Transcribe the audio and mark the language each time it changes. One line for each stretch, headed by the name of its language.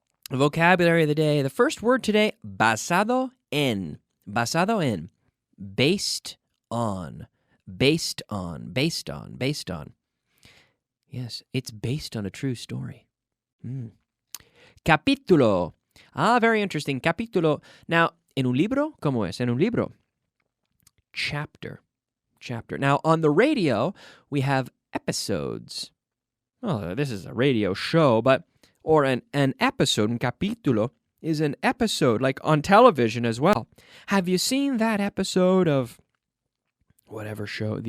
English: The vocabulary of the day. The first word today,
Spanish: basado en. Basado en.
English: Based on. Based on. Based on. Based on. Yes, it's based on a true story. Capítulo. Ah, very interesting. Capítulo.
Spanish: Now, en un libro, ¿cómo es? En un libro.
English: Chapter. Chapter. Now, on the radio, we have episodes. Well, this is a radio show, or an episode, un capítulo, is an episode, like on television as well. Have you seen that episode of whatever show?